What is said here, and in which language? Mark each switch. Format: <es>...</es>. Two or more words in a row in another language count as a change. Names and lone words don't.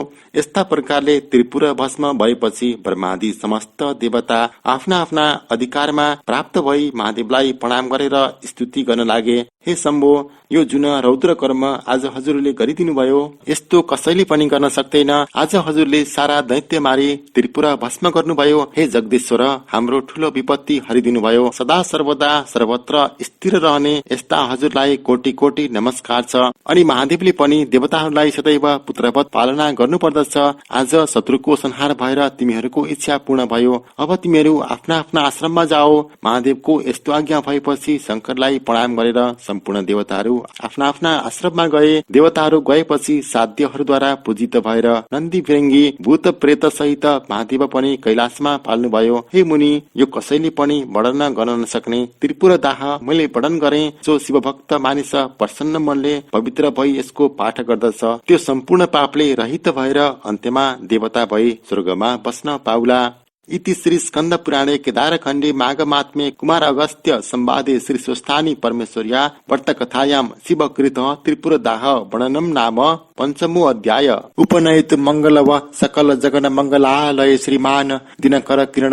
<ne>यस्ता प्रकारले त्रिपुर भस्म भएपछि ब्रह्मादि समस्त देवता आफ्ना आफ्ना अधिकारमा प्राप्त भई महादेवलाई प्रणाम गरेर स्तुति गर्न लागे। हे शम्भो, यो जुन रौद्र कर्म आज हजुरले गरिदिनु भयो यस्तो कसैले पनि गर्न सक्दैन। आज हजुरले सारा दैत्य मारी त्रिपुर भस्म गर्नुभयो। हे जगदीश्वर, हाम्रो ठूलो विपत्ति हरिदिनु भयो। सदा सर्वदा सर्वत्र स्थिर रहने यस्ता हजुरलाई कोटि कोटि नमस्कार छ। अनि महादेवले पनि देवताहरूलाई सदैव पुत्रवत पालना गर्नु पर्दछ। आज शत्रुको संहार भएर तिमीहरूको इच्छा पूर्ण भयो। अब तिमीहरू आफ्ना आफ्ना आश्रममा जाओ। महादेवको यस्तो आज्ञा भएपछि शंकरलाई प्रणाम गरेर सम्पूर्ण देवताहरू आफ्ना आफ्ना आश्रममा गए। देवताहरू गएपछि साध्यहरूद्वारा पूजित भएर नन्दी फिरङ्गी भूत प्रेत सहित महादेव पनि कैलाशमा पाल्नुभयो। हे मुनि, यो कसैले पनि वर्णन गर्न नसक्ने त्रिपुर दाह मैले वर्णन गरे। जो शिवभक्त मानिस प्रसन्न मनले पवित्र भई यसको पाठ गर्दछ त्यो सम्पूर्ण पापले रहित भएर अन्त्यमा देवता भई स्वर्गमा बस्न पाउला।</ne> <sa>इति श्री स्कंद पुराणे केदारखण्डे माघमात्म्ये कुमार अगस्त्य संवादे श्री स्वस्थानी परमेश्वर्या वर्तकथायां शिवकृत त्रिपुरदाह वर्णनम नाम पंचमो अध्याय उपनयतु मंगल व सकल जगन मंगलालय श्रीमान दिनकर किरण</sa>